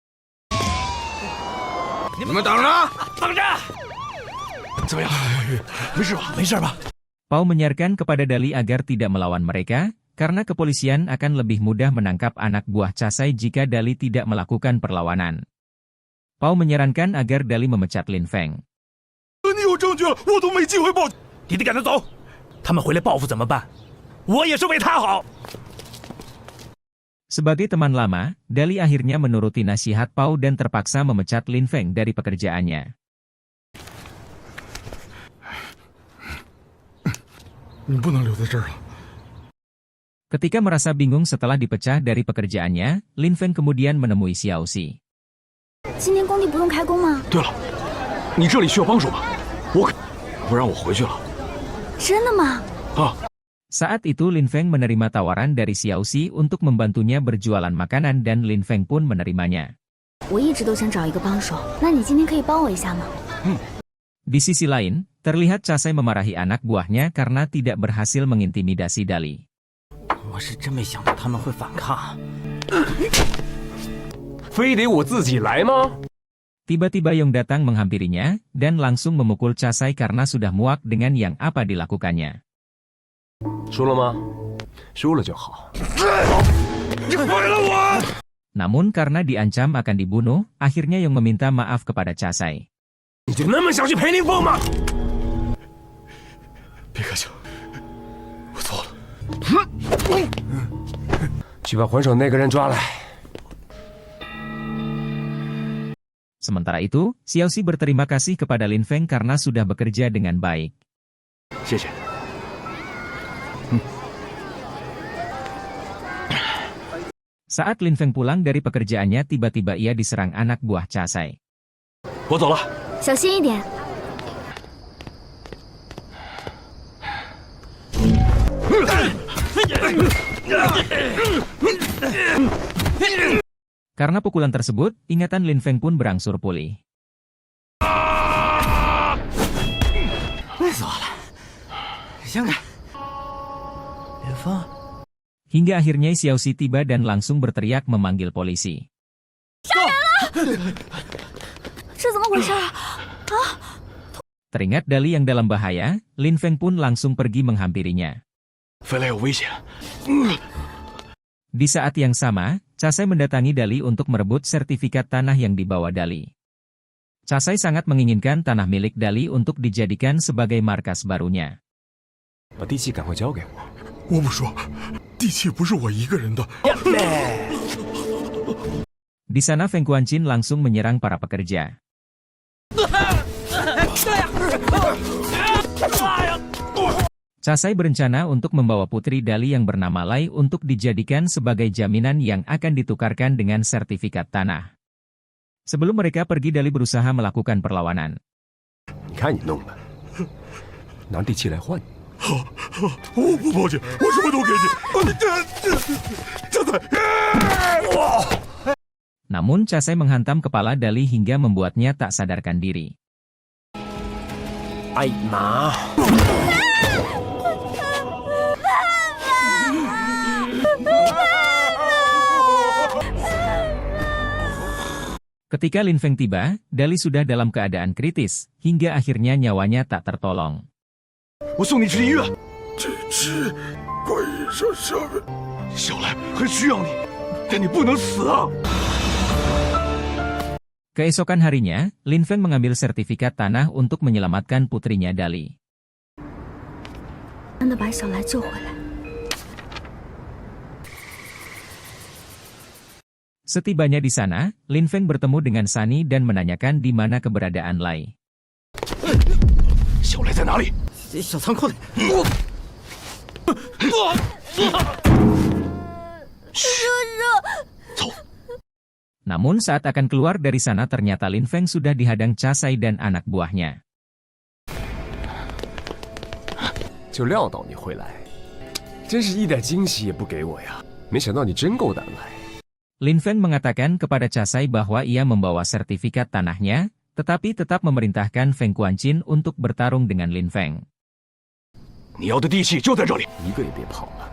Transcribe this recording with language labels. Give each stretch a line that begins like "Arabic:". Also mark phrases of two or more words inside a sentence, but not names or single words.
Indonesian: Pao menyarankan kepada Dali agar tidak melawan mereka, karena kepolisian akan lebih mudah menangkap anak buah Casai jika Dali tidak melakukan perlawanan. Pao menyarankan agar Dali memecat Lin Feng.
Chinese: 你有证据了，我都没机会报警。你得赶他走，他们回来报复怎么办？我也是为他好。
Indonesian: Sebagai teman lama, Dali akhirnya menuruti nasihat Pao dan terpaksa memecat Lin Feng dari pekerjaannya.
Chinese: 你不能留在这儿了。
Indonesian: Ketika merasa bingung setelah dipecah dari pekerjaannya, Lin Feng kemudian menemui Xiaoxi.
Chinese: 今天工地不用开工吗？对了，你这里需要帮手吗？我可不让我回去了。真的吗？啊，
Indonesian: Saat itu Lin Feng menerima tawaran dari Xiaoxi untuk membantunya berjualan makanan dan Lin Feng pun menerimanya.
Chinese: 我一直都想找一个帮手，那你今天可以帮我一下吗？
Indonesian: Di sisi lain, terlihat Casai memarahi anak buahnya karena tidak berhasil mengintimidasi Dali.
Chinese: 我是真没想到他们会反抗。非得我自己来吗？
Indonesian: Tiba-tiba Yong datang menghampirinya, dan langsung memukul Casai karena sudah muak dengan yang apa dilakukannya.
Chinese: 输了吗？输了就好。
Indonesian: Namun karena diancam akan dibunuh, akhirnya Yong meminta maaf kepada Casai.
Chinese: 你就那么想去陪林峰吗？别客气了，我错了。去把还手那个人抓来。
Indonesian: Sementara itu, Xiaoxi berterima kasih kepada Lin Feng karena sudah bekerja dengan baik.
Chinese: 谢谢。
Indonesian: Saat Lin Feng pulang dari pekerjaannya, tiba-tiba ia diserang anak buah Casai.
Chinese: 我走了。小心一点。
Indonesian: Karena pukulan tersebut, ingatan Lin Feng pun berangsur pulih.
Chinese: 累死我了！想看，林峰，
Indonesian: Hingga akhirnya Xiaoxi tiba dan langsung berteriak memanggil polisi.
Chinese: 这怎么回事啊？
Indonesian: Teringat Dali yang dalam bahaya, Lin Feng pun langsung pergi menghampirinya.
Chinese: 飞来有危险。
Indonesian: Di saat yang sama, Casai mendatangi Dali untuk merebut sertifikat tanah yang dibawa Dali. Casai sangat menginginkan tanah milik Dali untuk dijadikan sebagai markas barunya.
Chinese: 把地契赶快交给我。我不说，地契不是我一个人的。
Indonesian: Di sana Feng Quanqin langsung menyerang para pekerja. Casai berencana untuk membawa putri Dali yang bernama Lai untuk dijadikan sebagai jaminan yang akan ditukarkan dengan sertifikat tanah. Sebelum mereka pergi, Dali berusaha melakukan perlawanan.
Chinese: 你看你弄的，拿地契来换你。我不报警，我什么都给你。这才。
Indonesian: Namun Chasai menghantam kepala Dali hingga membuatnya tak sadarkan diri.
Chinese: 哎妈！
Indonesian: Ketika Lin Feng tiba, Dali sudah dalam keadaan kritis, hingga akhirnya nyawanya tak tertolong.
Chinese: 我送你去医院。这只怪异上下面，小来很需要你，但你不能死啊！
Indonesian: Keesokan harinya, Lin Feng mengambil sertifikat tanah untuk menyelamatkan putrinya Dali.
Chinese: 真的把小来救回来。
Indonesian: Setibanya di sana, Lin Feng bertemu dengan Sunny dan menanyakan di mana keberadaan Lai.
Chinese: 小来在哪里？小仓库里。
Indonesian: Namun saat akan keluar dari sana ternyata Lin Feng sudah dihadang Chasai dan anak buahnya.
Chinese: 就料到你会来，真是一点惊喜也不给我呀！没想到你真够胆来。
Indonesian: Lin Feng mengatakan kepada Chasai bahwa ia membawa sertifikat tanahnya, tetapi tetap memerintahkan Feng Quanqin untuk bertarung dengan Lin Feng.
Chinese: 你要的地契就在这里，一个也别跑了。